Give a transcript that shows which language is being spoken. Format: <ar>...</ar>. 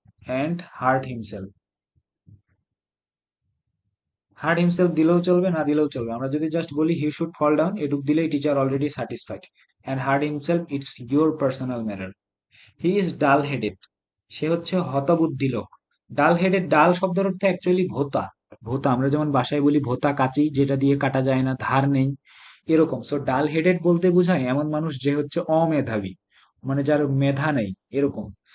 <en>and hurt himself. hurt himself</en> <bn>দিলেও চলবে, না দিলেও চলবে। আমরা যদি জাস্ট বলি</bn> <en>he should fall down,</en> <bn>এটুক দিলেই teacher already satisfied.</bn> <en>and hurt himself, it's your personal matter. he is dull headed,</en> <bn>সে হচ্ছে হতবুদ্ধি লোক। ডাল হেডেড, ডাল শব্দের অর্থ অ্যাকচুয়ালি ভোতা। ভোতা আমরা যেমন বাসায় বলি ভোতা কাঁচি, যেটা দিয়ে কাটা যায় না, ধার নেই, এরকম। সো ডাল হেডেড বলতে বোঝায় এমন মানুষ যে হচ্ছে অমেধাবী, মানে যার মেধা নেই, এরকম।</bn>